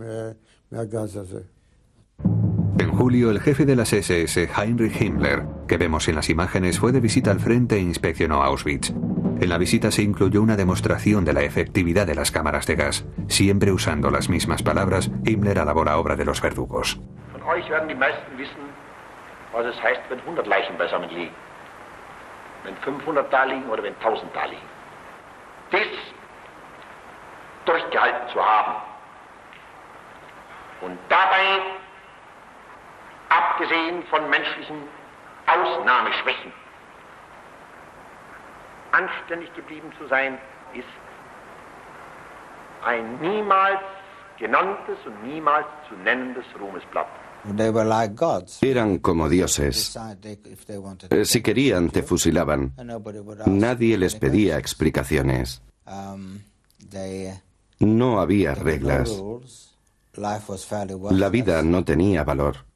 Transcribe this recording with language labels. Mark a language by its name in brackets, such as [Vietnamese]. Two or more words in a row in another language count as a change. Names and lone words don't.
[Spanish] En julio, el jefe de las SS, Heinrich Himmler, que vemos en las imágenes, fue de visita al frente e inspeccionó Auschwitz. En la visita se incluyó una demostración de la efectividad de las cámaras de gas. Siempre usando las mismas palabras, Himmler alabó la obra de los verdugos. [German] Von euch werden die meisten wissen, was es heißt, wenn 100 Leichen beisammen liegen. Wenn 500 da liegen oder wenn 1000 da liegen. Dies durchgehalten zu haben und dabei, abgesehen von menschlichen Ausnahmeschwächen, anständig geblieben zu sein, ist ein niemals genanntes und niemals zu nennendes Ruhmesblatt. [Spanish] Eran como dioses. Si querían, te fusilaban. Nadie les pedía explicaciones. No había reglas. La vida no tenía valor.